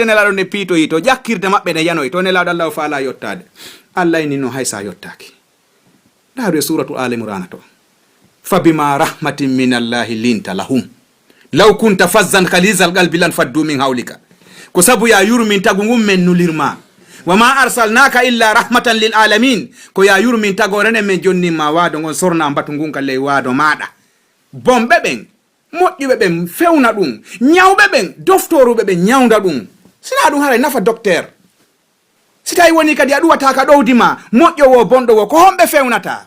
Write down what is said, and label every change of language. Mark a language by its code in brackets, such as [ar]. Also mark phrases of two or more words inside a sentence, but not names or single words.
[ff] nelaɗo nde piitoyi to ƴakkirde maɓɓe ne yanoyi to nelaɗo Allah o faala yottade Allah ini no haysa yottaki daaru e suratu alimrana to [ar] فبما رحمة من الله لنت لهم لو كنت فظا غليظ القلب لانفضوا من حولك [ff] ko sabu ya yurmin tagu ngum men nulirma [ar] وما أرسلناك إلا رحمة للعالمين [ff] ko ya yurmin tagorene men jonnima waado ngon sorna mbatu ngun kalle waado maɗa bomɓe ɓen moƴƴuɓe ɓen fewna ɗum, ñawɓe ɓen doftoruɓe ɓe ñawda ɗum. Sina ɗum haray nafa docteur. Si tawi woni kadi a ɗuwata ka ɗowdi ma moƴƴowo bonɗo wo ko homɓe fewnata.